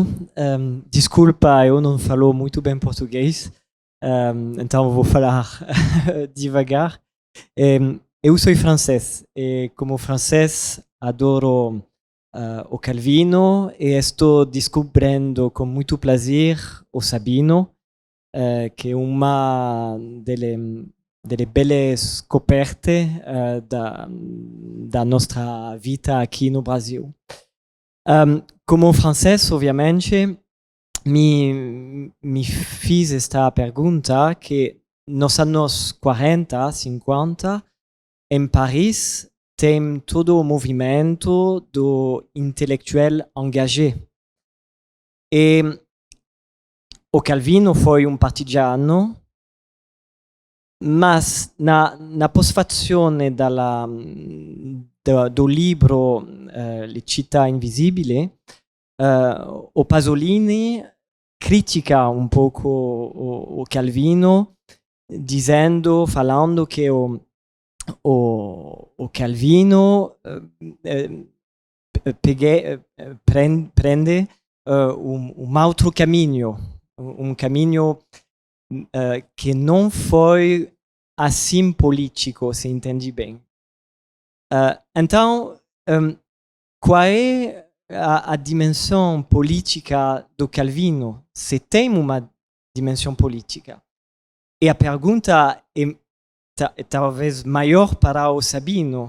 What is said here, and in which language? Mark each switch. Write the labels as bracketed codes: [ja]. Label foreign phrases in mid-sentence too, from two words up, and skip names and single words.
[pt] Desculpa, eu não falo muito bem português, então vou falar devagar. Eu sou francês e, como francês, adoro o Calvino e estou descobrindo com muito prazer o Sabino, que é uma [it] delle belle scoperte [pt] da nossa vida aqui no Brasil. Como francês, obviamente, me fiz esta pergunta que nos anos 40, 50, em Paris, tem todo o movimento do intelectual engagé. E o Calvino foi partigiano, mas na postfazione do livro Le Città Invisibili, o Pasolini critica [it] un poco [pt] o Calvino, falando che o Calvino [it] prende un altro cammino, un cammino che non [pt] foi assim político, se entende bem. Então, qual é a dimensão política do Calvino? Se tem uma dimensão política. E a pergunta é talvez maior para o Sabino.